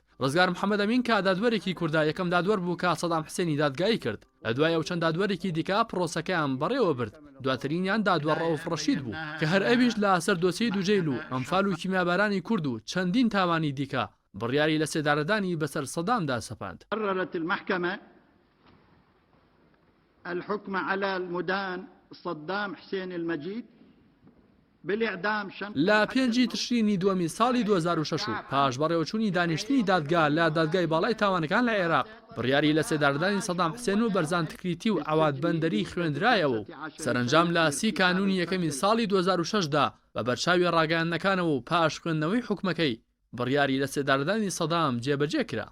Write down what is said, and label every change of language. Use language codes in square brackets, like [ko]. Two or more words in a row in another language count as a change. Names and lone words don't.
[ckb] ڕزگار محەممەد ئەمین کە دادوەرێکی کووردا یەکەم دادوەر بوو کە سەدام حسێنی دادگایی کرد، لە دوای ئەو چەند دادوەرێکی دیکە پرۆسەکەیان بەڕێوە برد. دواترینیان دادوەر ڕەوف ڕەشید بوو کە هەر ئەویش لە سەر دۆسیەی دووجێیل و ئەمفال و کیمیابارانی کورد و چەندین تاوانی دیکە بڕیاری لە سێدارەدانی بەسەر سەدامدا سەپاند. [ar] قررت المحكمة الحكم على المدان صدام حسين المجيد [ckb] لە 5 تشرینی دووەمی ساڵی 2006 پاش بەڕێوەچوونی دانیشتنی دادگا لە دادگای باڵای تاوانەکان لە عێراق بڕیاری لە سێدارەدانی سەدام حسێن و بەرزان تکریتی و ئاوات بەندەری خوێندرایەوە و سەرنجام لە 30 کانونی یەکەمی ساڵی 2006دا بە بەرچاوی ڕاگەیاندنەکانەوە و پاش خوێندنەوەی حکومەکەی بڕیاری لە سێدارەدانی سەدام جێبەجێ کرا.